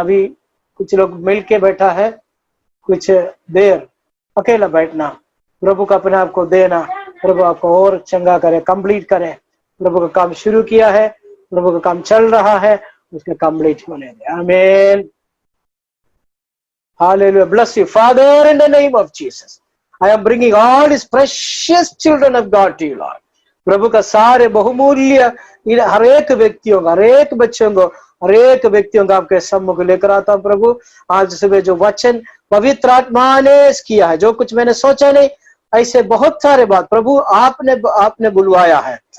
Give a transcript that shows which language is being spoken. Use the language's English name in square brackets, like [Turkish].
[Hindi] अभी कुछ लोग मिलके बैठा है, कुछ देर अकेला बैठना, प्रभु का अपने आप को देना। प्रभु आपको और चंगा करे, कंप्लीट करे। प्रभु का काम शुरू किया है, प्रभु का काम चल रहा है, उसके कंप्लीट होने दे। आमीन, hallelujah. [English] Bless you father in the name of Jesus. I am bringing all his precious children of God to you, Lord. [Hindi] प्रभु का सारे बहुमूल्य हर एक व्यक्तियों का, हर एक बच्चों को, हर एक व्यक्तियों का आपके सम्मुख लेकर आता हूं। प्रभु, आज सुबह जो वचन पवित्र आत्मा ने किया है, जो कुछ मैंने सोचा नहीं, ऐसे बहुत सारे बात प्रभु आपने बुलवाया है।